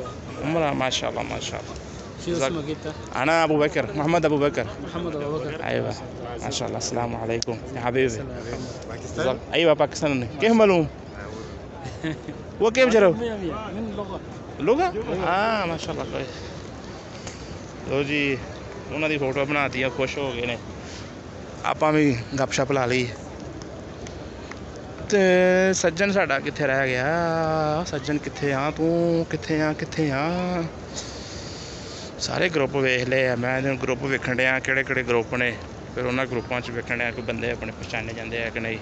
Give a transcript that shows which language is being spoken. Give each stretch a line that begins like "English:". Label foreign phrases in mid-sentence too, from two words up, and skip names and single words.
Arabic: عمره. ما شاء الله ما شاء الله. شو اسمك انت؟ انا ابو بكر، محمد ابو بكر. محمد ابو بكر. ايوه ما شاء الله. السلام عليكم يا حبيبي. باكستان. ايوه باكستان. كيف مالهم؟ وكيف جرب؟ من لغه لغه؟ ما شاء الله كويس।
Punjabi: ਲੋ ਜੀ ਉਹਨਾਂ ਦੀ ਫੋਟੋ ਬਣਾਤੀਆਂ, ਖੁਸ਼ ਹੋ ਗਏ ਨੇ। ਆਪਾਂ ਵੀ ਗੱਪਸ਼ਪ ਲਾ ਲਈ ਤੇ ਸੱਜਣ ਸਾਡਾ ਕਿੱਥੇ ਰਹਿ ਗਿਆ? ਸੱਜਣ ਕਿੱਥੇ ਆ ਤੂੰ? ਕਿੱਥੇ ਆ ਕਿੱਥੇ ਆ? ਸਾਰੇ ਗਰੁੱਪ ਵੇਖ ਲਏ ਆ ਮੈਂ, ਗਰੁੱਪ ਵੇਖਣ ਡਿਆ ਕਿਹੜੇ ਕਿਹੜੇ ਗਰੁੱਪ ਨੇ, ਫਿਰ ਉਹਨਾਂ ਗਰੁੱਪਾਂ 'ਚ ਵੇਖਣ ਡਿਆ ਕੋਈ ਬੰਦੇ ਆਪਣੇ ਪਛਾਣੇ ਜਾਂਦੇ ਆ ਕਿ ਨਹੀਂ।